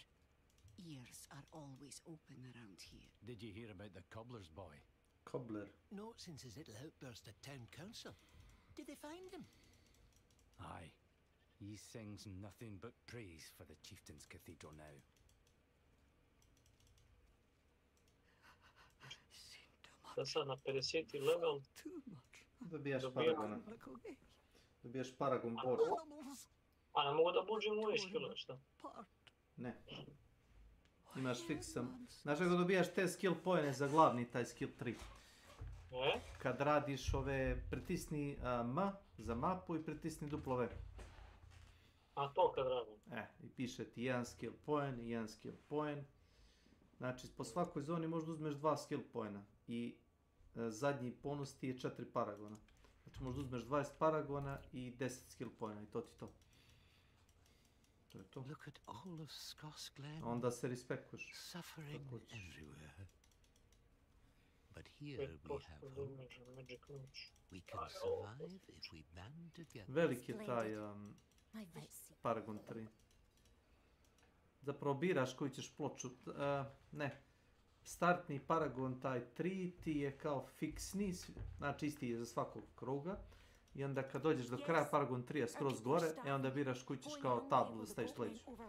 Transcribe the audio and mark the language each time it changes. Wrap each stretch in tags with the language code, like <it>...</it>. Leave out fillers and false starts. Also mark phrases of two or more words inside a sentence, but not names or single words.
<en>Ears are always open around here. Did you hear about the cobbler's boy? Cobbler. Not since his little outburst at town council. Did they find him? Aye. He sings nothing but praise for the chieftain's cathedral now.</en> <sr>Da sad na 50. level. Dobijaš paragona. Dobijaš paragon boss. A ne mogu da buđem ove skillove, šta? Ne. Imaš fiksan. Znaš kako dobijaš te skill poene za glavni, taj skill 3. Kad radiš ove, pritisni M za mapu i pritisni duplo V. A to kad radim? I piše ti jedan</sr> <en>skill point</en> <sr>i jedan</sr> <en>skill point.</en> <sr>Znači, po svakoj zoni možda uzmeš 2 skill poena. I zadnji bonus ti je 4 paragona. Znači, možda uzmeš 20 paragona i 10 skill poena i to ti to. To je to. Onda se respekuješ.</sr> <en>But here we have hope. We can survive if we band together.</en> <sr>Velik je taj Paragon 3. Zapravo biraš koju ćeš ploču. Ne. Startni Paragon taj 3 ti je kao fiksni, znači isti je za svakog kruga. I onda kad dođeš do kraja Paragon 3 skroz gore, onda biraš koju ćeš kao tablu da staviš leđu.</sr>